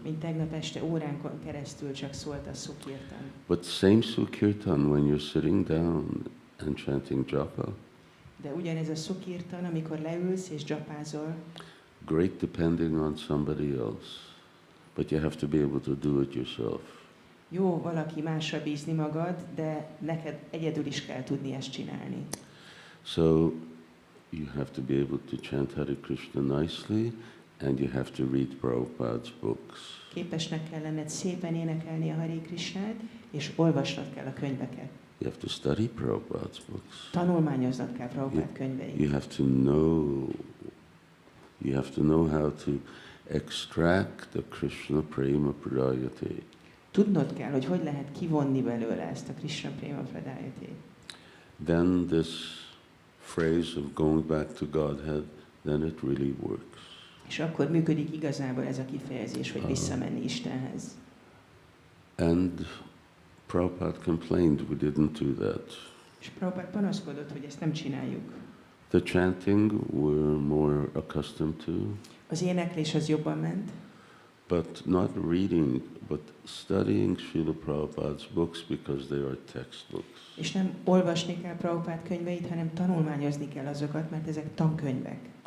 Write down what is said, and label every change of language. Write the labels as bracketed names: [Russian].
[Hungarian] Mint tegnap este óránkon keresztül csak szólt a Sukirtan. [English] But same Sukirtan when you're sitting down and chanting japa. [Hungarian] De ugyanez a Sukirtan, amikor leülsz és japázol, [English] Great depending on somebody else, but you have to be able to do it yourself. [Hungarian] jó valaki másra bízni magad, de neked egyedül is kell tudni ezt csinálni. [English] So you have to be able to chant Hare Krishna nicely, and you have to read Prabhupada's books. [Hungarian] Képesnek kell lenned szépen énekelni a Hare Krishnát, és olvasnod kell a könyveket. [English] You have to study Prabhupada's books. [Hungarian] Tanulmányoznod kell Prabhupád könyveit. [English] You have to know You have to know how to extract the Krishna prema pradayate. [Hungarian] Tudnod kell, hogy lehet kivonni belőle ezt a Krishna Prema Pradayate. [English] Then this phrase of going back to Godhead, then it really works. [Hungarian] És akkor működik igazából ez a kifejezés, hogy visszamenni Istenhez. [English] And Prabhupada complained we didn't do that. [Hungarian] És Prabhupada panaszkodott, hogy ezt nem csináljuk. [English] The chanting we're more accustomed to, [Hungarian] Az éneklés az jobban ment, [English] but not reading, but studying Srila Prabhupada's books because they are textbooks. [Hungarian] és nem olvasni kell Prabhupád könyveit, hanem tanulmányozni kell azokat, mert ezek tankönyvek.